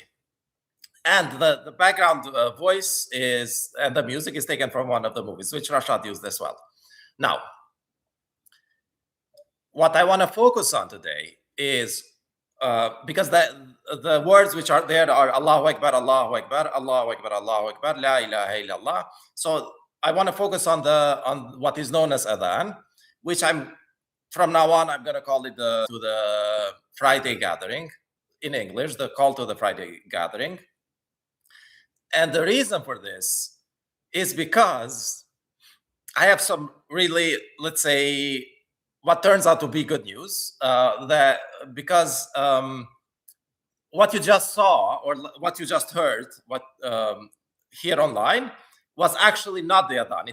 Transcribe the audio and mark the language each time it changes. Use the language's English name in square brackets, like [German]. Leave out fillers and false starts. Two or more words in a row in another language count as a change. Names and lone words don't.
[English] And the background voice is, and the music is taken from one of the movies, which Rashad used as well. Now, what I want to focus on today is, because the words which are there are [Arabic] الله أكبر، الله أكبر، الله أكبر، الله أكبر، لا إله إلا الله. [English] So I want to focus on what is known as adan, which from now on I'm going to call it to the Friday gathering. In English, the call to the Friday gathering. And the reason for this is because I have some really, let's say, what turns out to be good news, because what you just saw, or what you just heard, here online, was actually not the adan.